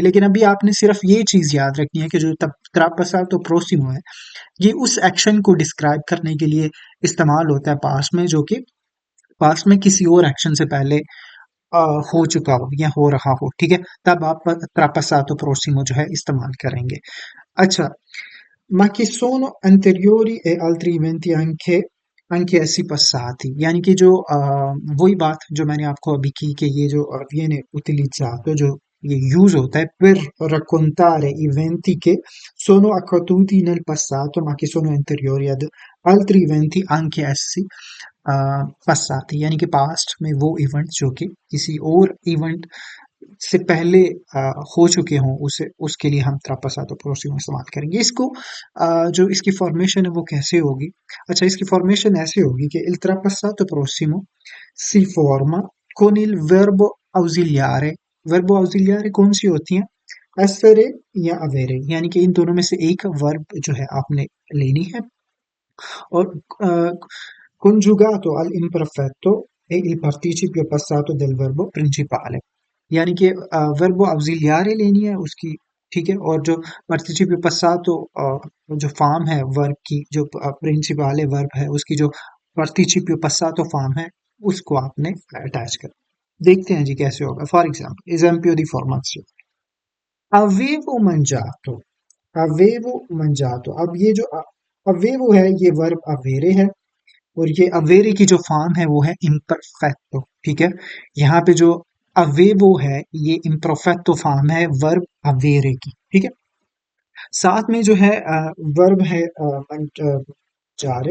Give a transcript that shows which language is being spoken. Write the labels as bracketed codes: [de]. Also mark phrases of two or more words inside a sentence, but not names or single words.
[ur] لیکن ابھی آپ نے صرف یہ چیز یاد رکھنی ہے کہ جو تب [it] trapasato prossimo [ur] ہے یہ اس ایکشن کو ڈسکرائب کرنے کے لیے استعمال ہوتا ہے پاسٹ میں، جو کہ پاسٹ میں کسی اور ایکشن سے پہلے ا، ہو چکا ہو یا ہو رہا ہو. ٹھیک ہے، تب آپ [it] trapasato prossimo [ur] جو ہے استعمال کریں گے. अच्छा, [it] ma che sono anteriori e altri eventi anche essi passati, [ur] یعنی کہ جو وہی بات جو میں نے آپ کو ابھی کی کہ یہ جو [it] viene utilizzato, [ur] جو یہ یوز ہوتا ہے [it] per raccontare eventi che sono accaduti nel passato ma che sono anteriori ad altri eventi anche essi passati, [ur] یعنی کہ پاسٹ میں وہ ایونٹ جو کہ کسی اور ایونٹ سے پہلے ہو چکے ہوں، اسے اس کے لیے ہم [it] trapasato prossimo [ur] استعمال کریں گے. اس کو جو اس کی فارمیشن ہے وہ کیسے ہوگی? اچھا، اس کی فارمیشن ایسے ہوگی کہ [it] il trapasato prossimo si forma con il verbo ausiliare। verbo ausiliare [ur] کون سی ہوتی ہیں؟ essere یا avere، یعنی کہ ان دونوں میں سے ایک ورب جو ہے آپ نے لینی ہے اور [it] conjugato all'imperfetto e il participio passato del verbo principale, [ur] یعنی کہ [it] verbo ausiliare [ur] لینی ہے اس کی. ٹھیک ہے، اور جو [it] participio passato [ur] جو فارم ہے ورب کی، جو پرنسیپالے ورب ہے اس کی جو [it] participio passato [ur] فارم ہے اس کو آپ نے اٹیچ کر. دیکھتے ہیں جی کیسے ہوگا. [en] for example, [it] एस्empio di formazione, avevo mangiato, avevo mangiato। [ur] اب یہ جو avevo ہے یہ ورب avere ہے اور یہ اویرے کی جو فارم ہے وہ ہے امپرفیکٹو. ٹھیک ہے، یہاں پہ جو اویوو ہے یہ امپرفیکٹو فارم ہے ورب اویرے کی. ٹھیک ہے، ساتھ میں جو ہے ورب ہے منجارے.